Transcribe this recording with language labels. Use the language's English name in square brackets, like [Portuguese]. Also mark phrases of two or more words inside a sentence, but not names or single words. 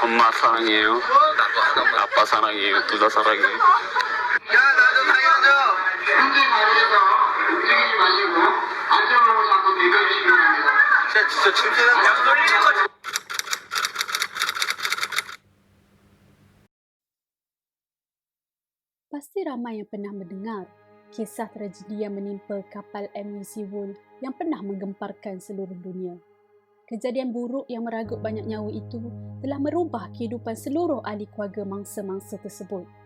[Korean] 사랑해요. 아빠 사랑해요. 둘 다 사랑해요. 야, 나도 살려줘. 현재 자리에서 움직이지 마시고 안전망을 잡고 대기해 주시기 바랍니다. 진짜 침실은 양 돌리는 거지. [Malay] Pasti ramai yang pernah mendengar kisah tragedi yang menimpa kapal MV Seaworld yang pernah menggemparkan seluruh dunia. Kejadian buruk yang meragut banyak nyawa itu telah merubah kehidupan seluruh ahli keluarga mangsa-mangsa tersebut.